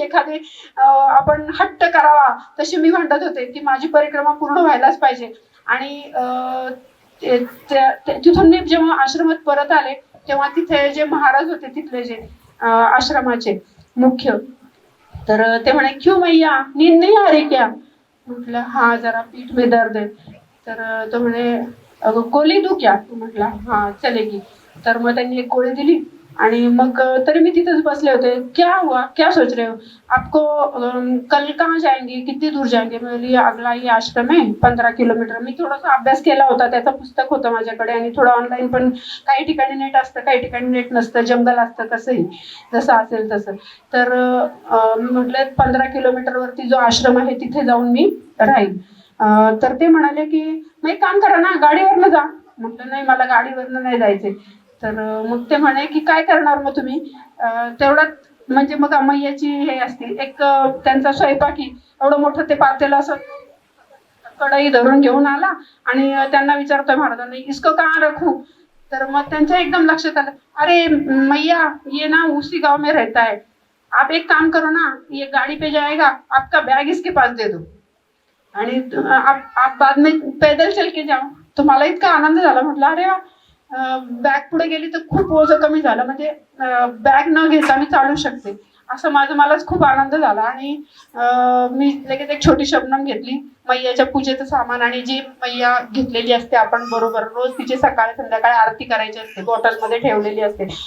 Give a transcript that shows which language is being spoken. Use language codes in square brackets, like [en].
[mr] एखादी आपण हट्ट करावा तशी मी भांडत होते की माझी परिक्रमा पूर्ण व्हायलाच पाहिजे. आणि तिथून मी जेव्हा आश्रमात परत आले तेव्हा तिथे जे महाराज होते तिथले जे आश्रमाचे मुख्य, तर ते म्हणे [hi] क्यों मैया नींद नहीं आ रही क्या? [mr] म्हटलं हा [hi] जरा पीठ में दर्द है. [mr] तर तो म्हणे [hi] गोली दूं क्या? [mr] म्हटलं हा [hi] चलेगी. [mr] तर मग त्यांनी एक गोळी दिली आणि मग तरी मी तिथेच बसले होते. [hi] क्या हुआ, क्या सोच रहे हो, आपको कल कहाँ जाएंगे, कितनी दूर जाएंगे? [mr] म्हणजे [hi] अगला ये [mr] आश्रम आहे 15 किलोमीटर. मी थोडासा अभ्यास केला होता, त्याचं पुस्तक होतं माझ्याकडे आणि थोडं ऑनलाईन पण. काही ठिकाणी नेट असतं, काही ठिकाणी नेट नसतं, जंगल असतं, कसंही जसं असेल तसं. तर मी म्हटलं 15 किलोमीटरवरती जो आश्रम आहे तिथे जाऊन मी राहील. तर ते म्हणाले की मग एक काम करा ना, गाडीवरनं जा. म्हटलं नाही मला गाडीवरनं नाही जायचंय. तर मग ते म्हणे की काय करणार मग तुम्ही? तेवढ्यात म्हणजे मग मैयाची हे असते एक त्यांचा स्वयंपाकी एवढं मोठं ते पातेलं असं कढई धरून घेऊन आला आणि त्यांना विचारतोय महाराजांनी [hi] इसको कहाँ रखूं? [mr] तर मग त्यांच्या एकदम लक्षात आलं, [hi] अरे मैया ये ना उसी गाव में रहता है, आप एक काम करो ना, ये गाड़ी पे जाएगा, आपका बैग इसके पास दे दो [mr] आणि [hi] आप बाद में पैदल चल के जाओ. [mr] तो मला इतका आनंद झाला. म्हटलं अरे बॅग पुढे गेली तर खूप ओझं कमी झालं, म्हणजे बॅग न घेता मी चालू शकते. असं मलाच खूप आनंद झाला. आणि मी लगेच एक छोटी शबनम घेतली, मैयाच्या पूजेचं सामान, आणि जी मैया घेतलेली असते आपण बरोबर रोज तिची सकाळी संध्याकाळी आरती करायची असते, बॉटलमध्ये ठेवलेली असते.